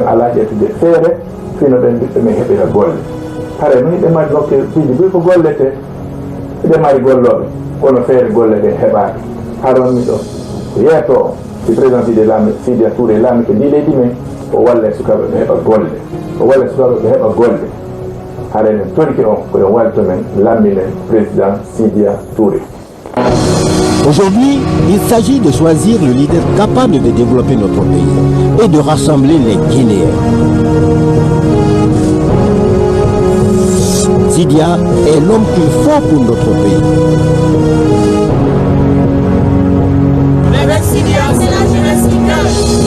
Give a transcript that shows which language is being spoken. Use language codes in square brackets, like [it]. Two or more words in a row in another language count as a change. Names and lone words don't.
[ff] alaa ƴettude feere fino ɓen ɓiɓɓe men heɓira golle hare no hiɓe mari nokkeji ɓuri ko gollete hiɓe mari golloɓe kono feere golle ɗe heɓaaki haron mi ɗo ko yeeto o si président Sidia Touré laami ko ndi leydi men o walla sukaɓe ɓe heɓa golle o walla sukaɓe ɓe heɓa golle hare men torki on koyon walto men lamminen président Sidia Touré. [fr] Aujourd'hui, il s'agit de choisir le leader capable de développer notre pays et de rassembler les Guinéens. Sidia est l'homme qu'il faut pour notre pays. Avec Sidia, c'est la jeunesse qui gagne.